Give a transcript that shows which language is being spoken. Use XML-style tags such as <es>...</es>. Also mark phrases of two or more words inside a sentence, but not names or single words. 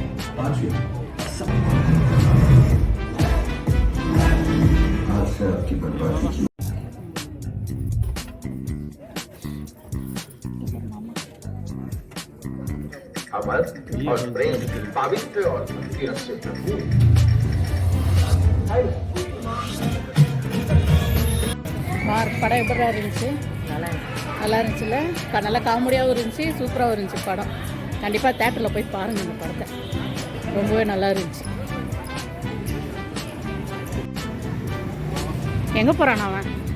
<hi>5वीं आज से आपकी बर्बादी की। अमर और प्रेम पवित्र और भक्ति से भरपूर।</hi> <ta>படம் எப்படி இருந்துச்சு? நல்லா இருந்துச்சுல்ல? நல்லா காமெடியாகவும் இருந்துச்சு, சூப்பராகவும் இருந்துச்சு படம். கண்டிப்பாக தேட்டரில் போய் பாருங்கள் இந்த படத்தை. ரொம்பவே நல்லா இருந்துச்சு. எங்கே போகிறான் அவன்?</ta>